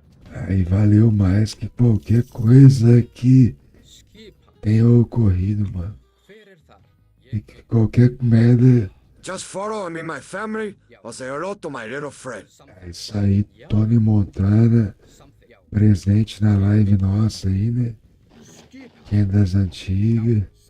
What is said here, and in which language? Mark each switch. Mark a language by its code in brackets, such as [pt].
[pt] Aí valeu mais que qualquer coisa que tenha ocorrido, mano. E que qualquer merda. [en] Just follow me, my family, or say hello to my little friend. [pt] É isso aí, Tony Montana, presente na live nossa aí, né? Quem é das antigas.